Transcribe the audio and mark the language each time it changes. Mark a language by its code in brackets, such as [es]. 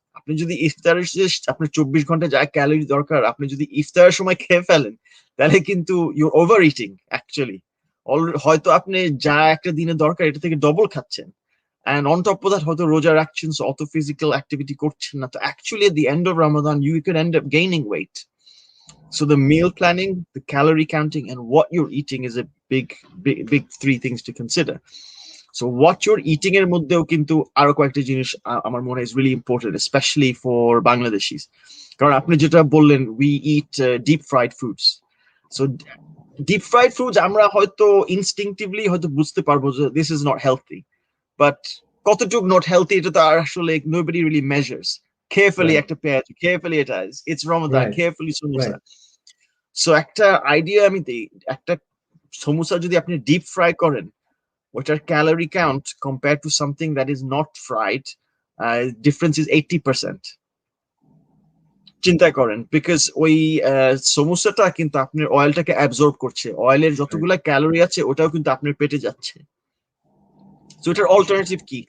[bn] আপনি যদি ইফতারের আপনার 24 ঘন্টা যা ক্যালোরি দরকার আপনি যদি ইফতারের সময় খেয়ে ফেলেন, তাহলে কিন্তু [en] You're overeating actually. [bn] হয়তো আপনি যা একটা দিনে দরকার এটা থেকে ডবল খাচ্ছেন, [en] and on top of that [bn] হয়তো রোজা রাখছেন, অত ফিজিক্যাল অ্যাক্টিভিটি করছেন না, তো actually [en] at the end of Ramadan you could end up gaining weight. So the meal planning, the calorie counting, and what you're eating is a big three things to consider. So what you're eating [bn] এর মধ্যেও কিন্তু আরো কয়েকটা জিনিস আমার মনে হয় [en] is really important, especially for Bangladeshis. [bn] কারণ আপনি যেটা বললেন, [en] we eat deep fried foods. So deep fried foods [bn] আমরা হয়তো [en] instinctively [bn] হয়তো বুঝতে পারবো যে [en] this is not healthy, but কতটুকু not healthy [bn] এটা তো আর আসলে [en] nobody really measures. Carefully [bn] একটা পেঁয়াজ, [en] carefully এটা it's Ramadan, carefully samosa. [bn] So একটা আইডিয়া আমি দিই, একটা সমোসা যদি আপনি ডিপ ফ্রাই করেন, ওটার calorie count [en] compare to something that is not fried, difference is [bn] 80%। চিন্তা করেন, বিকজ ওই সমোসাটা কিন্তু আপনার অয়েলটাকে অ্যাবজর্ব করছে, অয়েলের যতগুলা ক্যালোরি আছে ওটাও কিন্তু আপনার পেটে যাচ্ছে। তো এটার অল্টারনেটিভ কি?